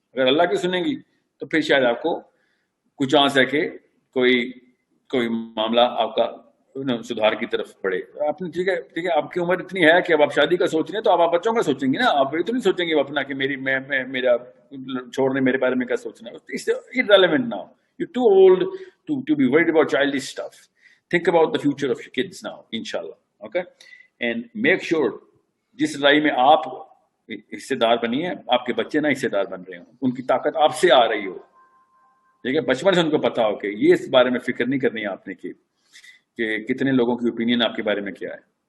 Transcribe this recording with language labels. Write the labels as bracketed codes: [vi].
[ur] اگر اللہ کی سنیں گی تو پھر شاید آپ کو کچھ چانس ہے کہ کوئی معاملہ آپ کا سدھار کی طرف پڑے. آپ نے ٹھیک ہے, آپ کی عمر اتنی ہے کہ اب آپ شادی کا سوچ رہے ہیں, تو آپ بچوں کا سوچیں گے نا. آپ یہ تو نہیں سوچیں گے اپنا کہ میرا چھوڑنے میرے بارے میں کیا سوچنا ہے. [en] It's irrelevant now. You're too old to be worried about childish stuff. Think about the future of your kids now, inshallah. Okay? And make sure [ur] جس لڑائی میں آپ حصے دار بنی ہے, آپ کے بچے نہ حصے دار بن رہے ہوں, ان کی طاقت آپ سے آ رہی ہو. ٹھیک ہے, بچپن سے ان کو پتا ہو کہ یہ اس بارے میں فکر نہیں کرنی ہے آپ نے کہ کتنے لوگوں کی اوپینین آپ کے بارے میں کیا ہے.